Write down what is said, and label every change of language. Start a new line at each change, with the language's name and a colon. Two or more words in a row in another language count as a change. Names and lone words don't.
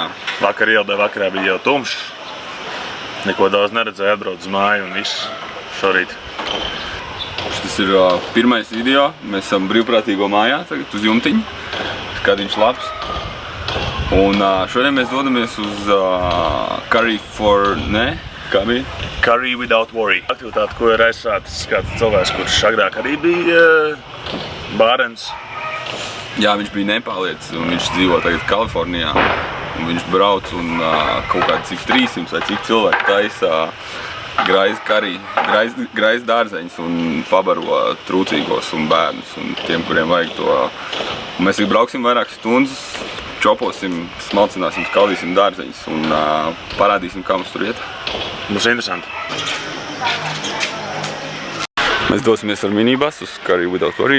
Latvian: Vakar ielidēju, vakarā bija jau tumšs. Neko daudz neredzēju, atbraucu uz māju un viss šorīt. Šis ir pirmais video. Mēs esam brīvprātīgo mājā, tagad uz jumtiņu. Skatiņš labs. Un šodien mēs dodamies uz Curry for... ne? Kā bija? Curry without worry. Aktivitāte, ko ir aizsācis kāds cilvēks, kurš agrāk arī bija bārens. Jā, viņš bija nepālietis un viņš dzīvo tagad Kalifornijā. Un viņš brauc un kaut kādi cik 300 vai cik cilvēki taisa graiz dārzeņus un pabaro trūcīgos un bērnus un tiem, kuriem vajag to. Un mēs brauksim vairākas stundas, čoposim, smalcināsim, skaldīsim dārzeņus un parādīsim, kā mums tur iet. Būs interesanti. Mēs dosimies ar minibus uz Curry without worry.